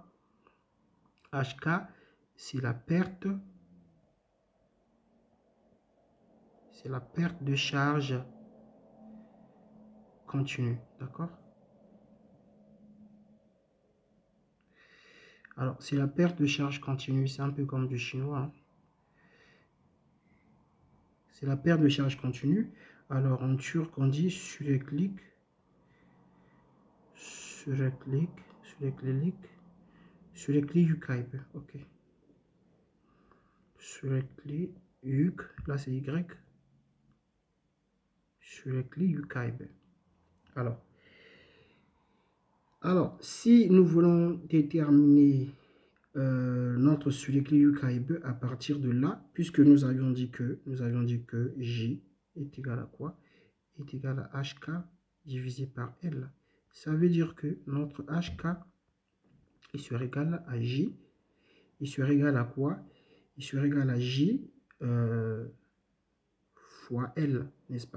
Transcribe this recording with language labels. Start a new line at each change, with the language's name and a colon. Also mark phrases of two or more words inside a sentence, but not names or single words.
French: HK, c'est la perte de charge continue, d'accord? Alors, c'est la perte de charge continue, c'est un peu comme du chinois, hein. C'est la perte de charge continue. Alors, en turc, on dit
Turkish: süreklilik, sürekli yük kaybı,
French: ok.
Turkish: Sürekli yük,
French: là c'est Y.
Turkish: Sürekli yük kaybı.
French: Alors, si nous voulons déterminer notre
Turkish: sürekli yük kaybı
French: à partir de là, puisque nous avions dit que J est égal à quoi? Est égal à HK divisé par L. Ça veut dire que notre HK il serait égal à J. Il serait égal à quoi? Il serait égal à J fois L, n'est-ce pas?